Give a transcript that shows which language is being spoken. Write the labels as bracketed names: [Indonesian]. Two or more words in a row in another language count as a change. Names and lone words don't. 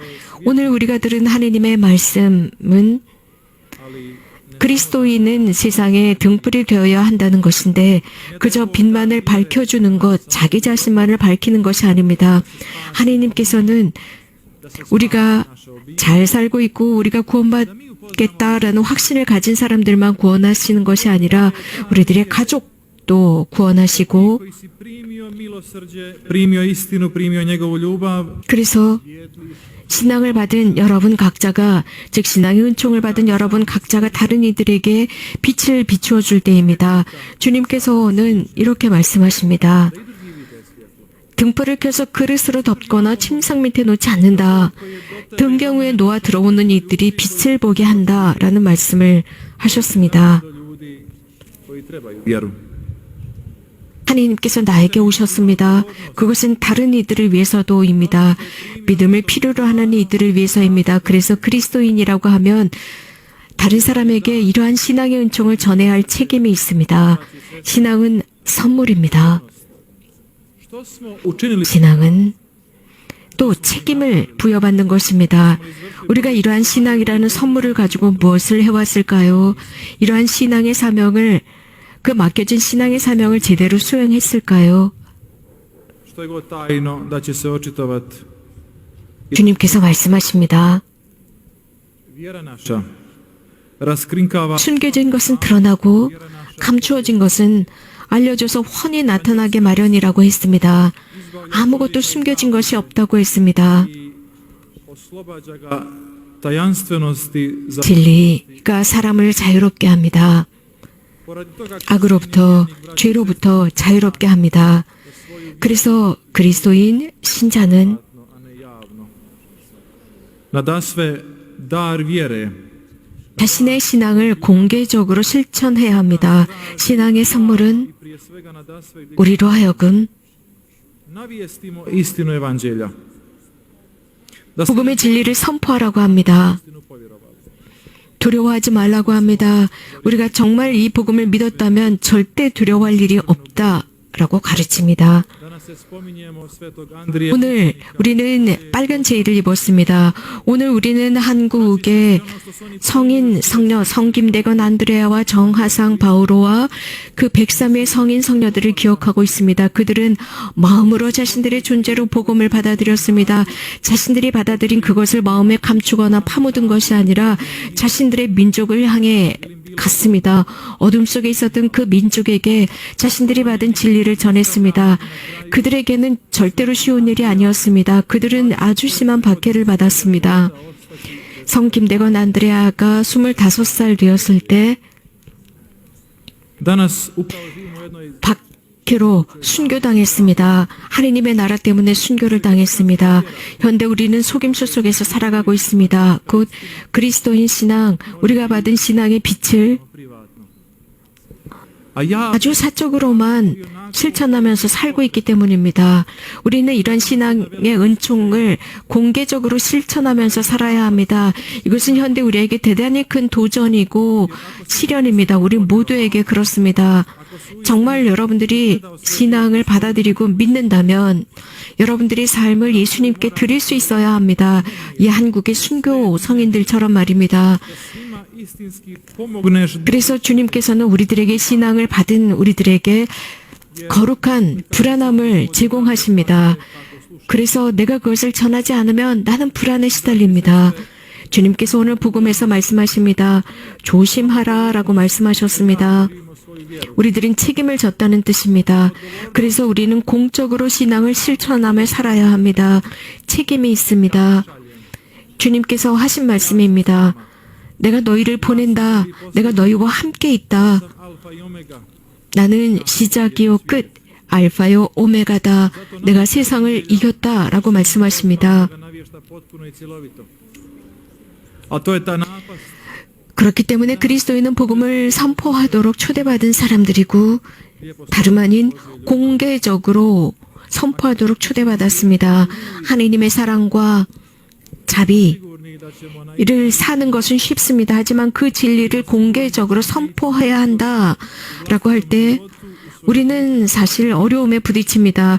[Korean] 오늘 우리가 들은 하느님의 말씀은 그리스도인은 세상에 등불이 되어야 한다는 것인데 그저 빛만을 밝혀주는 것, 자기 자신만을 밝히는 것이 아닙니다. 하느님께서는 우리가 잘 살고 있고 우리가 구원받겠다라는 확신을 가진 사람들만 구원하시는 것이 아니라 우리들의 가족도 구원하시고 [Croatian] koji si primio milosrđe, primio istinu, primio njegovu ljubav, [Korean] 그래서 신앙을 받은 여러분 각자가, 즉 신앙의 은총을 받은 여러분 각자가 다른 이들에게 빛을 비추어 줄 때입니다. 주님께서는 이렇게 말씀하십니다. 등불을 켜서 그릇으로 덮거나 침상 밑에 놓지 않는다. 등경 위에 놓아 들어오는 이들이 빛을 보게 한다라는 말씀을 하셨습니다. [Croatian] do ljudi koji trebaju vjeru. [Korean] 하나님께서 나에게 오셨습니다. 그것은 다른 이들을 위해서도입니다. 믿음을 필요로 하는 이들을 위해서입니다. 그래서 그리스도인이라고 하면 다른 사람에게 이러한 신앙의 은총을 전해야 할 책임이 있습니다. 신앙은 선물입니다. [Croatian] Što smo učinili [Korean] 신앙은 또 책임을 부여받는 것입니다. 우리가 이러한 신앙이라는 선물을 가지고 무엇을 해왔을까요? 이러한 신앙의 사명을, 그 맡겨진 신앙의 사명을 제대로 수행했을까요? [Croatian] što je god tajno da će se očitovati. [Korean] 주님께서 말씀하십니다. [Croatian] Vjera naša raskrinkava [Korean] 숨겨진 것은 드러나고 감추어진 것은 알려져서 훤히 나타나게 마련이라고 했습니다. 아무것도 숨겨진 것이 없다고 했습니다. [Croatian] i oslobađa ga tajanstvenosti za [Korean] 진리가 사람을 자유롭게 합니다. [Croatian] poradi toga [Korean] 악으로부터, 죄로부터 자유롭게 합니다. 그래서 그리스도인 신자는 [Croatian] a ne javno. Nadasve dar vjere [Korean] 자신의 신앙을 공개적으로 실천해야 합니다. 신앙의 선물은 [Croatian] prije svega nadasve gdje [Korean] 우리로 하여금 [Croatian] navijestimo istinu evanđelja. Da smo [Korean] 복음의 진리를 선포하라고 합니다. [Croatian] istinu povjerovali. [Korean] 두려워하지 말라고 합니다. 우리가 정말 이 복음을 믿었다면 절대 두려워할 일이 없다라고 가르칩니다. [Croatian] Danas se spominjemo svetog Andrije. [Korean] 오늘 우리는 빨간 제의를 입었습니다. 오늘 우리는 한국의 성인 성녀 성김대건 안드레아와 정하상 바오로와 그 103의 성인 성녀들을 기억하고 있습니다. 그들은 마음으로 자신들의 존재로 복음을 받아들였습니다. 자신들이 받아들인 그것을 마음에 감추거나 파묻은 것이 아니라 자신들의 민족을 향해 갔습니다. 어둠 속에 있었던 그 민족에게 자신들이 받은 진리를 전했습니다. 그들에게는 절대로 쉬운 일이 아니었습니다. 그들은 아주 심한 박해를 받았습니다. 성 김대건 안드레아가 25살 되었을 때 [Croatian] Danas upravo živimo u jednoj [Korean] 박해로 순교당했습니다. 하느님의 나라 때문에 순교를 당했습니다. 현대 우리는 속임수 속에서 살아가고 있습니다. 곧 그리스도인 신앙, 우리가 받은 신앙의 빛을 [Croatian] privatno. A ja [Korean] 아주 사적으로만 실천하면서 살고 있기 때문입니다. 우리는 이런 신앙의 은총을 공개적으로 실천하면서 살아야 합니다. 이것은 현대 우리에게 대단히 큰 도전이고 시련입니다. 우리 모두에게 그렇습니다. 정말 여러분들이 신앙을 받아들이고 믿는다면 여러분들의 삶을 예수님께 드릴 수 있어야 합니다. 이 한국의 순교 성인들처럼 말입니다. [Croatian] svima istinski pomogneš [Korean] 그래서 주님께서는 우리들에게 신앙을 받은 우리들에게 거룩한 불안함을 제공하십니다. 그래서 내가 그것을 전하지 않으면 나는 불안에 시달립니다. 주님께서 오늘 복음에서 말씀하십니다. 조심하라 라고 말씀하셨습니다. 우리들은 책임을 졌다는 뜻입니다. 그래서 우리는 공적으로 신앙을 실천하며 살아야 합니다. 책임이 있습니다. 주님께서 하신 말씀입니다. 내가 너희를 보낸다. 내가 너희와 함께 있다. [Croatian] alfa i omega. [Korean] 나는 시작이요 끝, 알파요 오메가다. 내가 세상을 이겼다 라고 말씀하십니다. [Croatian] Da navješta potpuno i cjelovito. A to je ta napast [Korean] 그렇기 때문에 그리스도인은 복음을 선포하도록 초대받은 사람들이고 다름 아닌 공개적으로 선포하도록 초대받았습니다. 하느님의 사랑과 자비, [Croatian] sigurni da ćemo na [Korean] 이를 사는 것은 쉽습니다. 하지만 그 진리를 공개적으로 선포해야 한다라고 할 때 우리는 사실 어려움에 부딪힙니다.